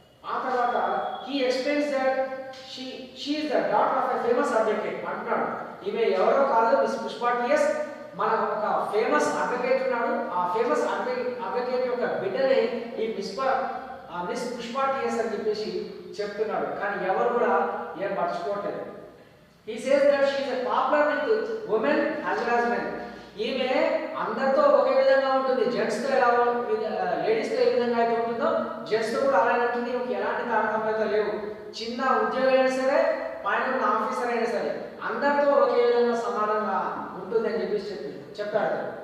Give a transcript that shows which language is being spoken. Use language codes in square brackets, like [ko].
[te] ఆ తర్వాత [en] he explains that she is the daughter of a famous advocate [te] అంటున్నాడు. ఈమె ఎవరో కాదు, మిస్ పుష్ప టిఎస్ మన ఒక ఫేమస్ అడ్వకేట్ ఉన్నాడు. ఆ ఫేమస్ అడ్వకేట్ యొక్క బిడ్డనే ఈ మిస్ పుష్ప టీఎస్ అని చెప్పేసి చెప్తున్నాడు, కానీ ఎవరు కూడా ఏం పట్టించుకోవట్లేదు. [en] He says that she is a popular with women as well as men. [te] ఈమె అందరితో ఒకే విధంగా ఉంటుంది, జెంట్స్తో ఎలా లేడీస్తో ఏ విధంగా అయితే ఉంటుందో జెంట్స్తో కూడా అలాగే ఉంటుంది. ఈమెకి ఎలాంటి తారతమ్యాలు లేవు. చిన్న ఉద్యోగం అయినా సరే, పైన ఉన్న ఆఫీసర్ అయినా సరే అందరితో ఒకే విధంగా సమానంగా ఉంటుంది అని చెప్పేసి చెప్పాడు.